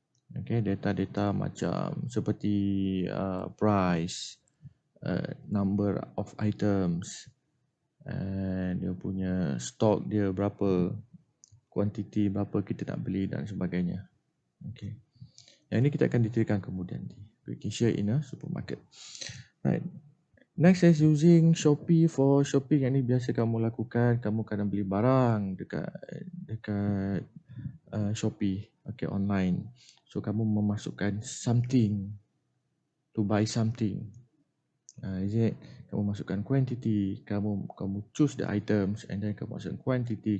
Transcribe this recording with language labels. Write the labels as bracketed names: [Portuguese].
[Malay] Okay, data-data macam seperti [English] price, number of items, and [Malay] dia punya stok dia berapa, kuantiti berapa kita nak beli dan sebagainya. Okay. Yang ini kita akan detailkan kemudian. [English] We can share in a supermarket. Right. Next is using Shopee for shopping. [Malay] Yang ini biasa kamu lakukan. Kamu kadang beli barang dekat Shopee. Okay, online. [English] So [Malay] kamu memasukkan [English] something to buy something. Is it? [Malay] Kamu masukkan [English] quantity. Kamu choose the items and then [Malay] kamu masukkan [English] quantity.